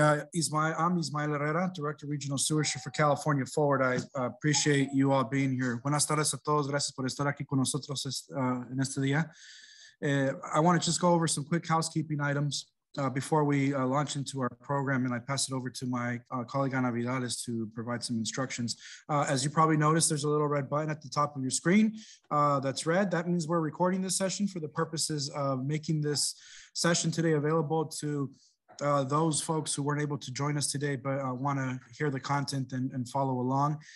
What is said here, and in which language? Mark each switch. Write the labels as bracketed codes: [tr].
[en] I'm Ismael Herrera, Director of Regional Stewardship for California Forward. I appreciate you all being here. [es] Buenas tardes a todos. Gracias por estar aquí con nosotros en este día. [en] I want to just go over some quick housekeeping items before we launch into our program, and I pass it over to my colleague Ana Vidales to provide some instructions. As you probably noticed, there's a little red button at the top of your screen that's red. That means we're recording this session for the purposes of making this session today available to those folks who weren't able to join us today but want to hear the content and follow along.